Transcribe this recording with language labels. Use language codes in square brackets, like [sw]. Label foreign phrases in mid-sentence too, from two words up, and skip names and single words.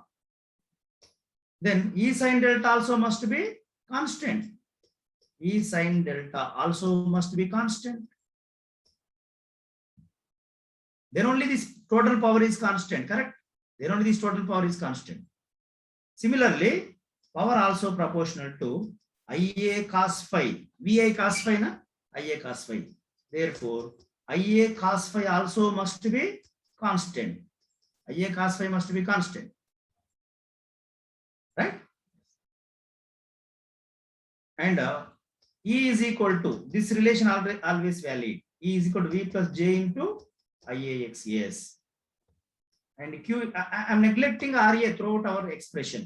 [en] Then E sin delta also must be constant. E sin delta also must be constant. Then only this total power is constant, correct? Then only this total power is constant. Similarly, power also proportional to IA cos phi. VI cos phi, na? IA cos phi. Therefore, IA cos phi also must be constant. IA cos phi must be constant. Right? And E is equal to, this relation always valid. E is equal to V plus J into IAXS. And Q, I am neglecting RA throughout our expression.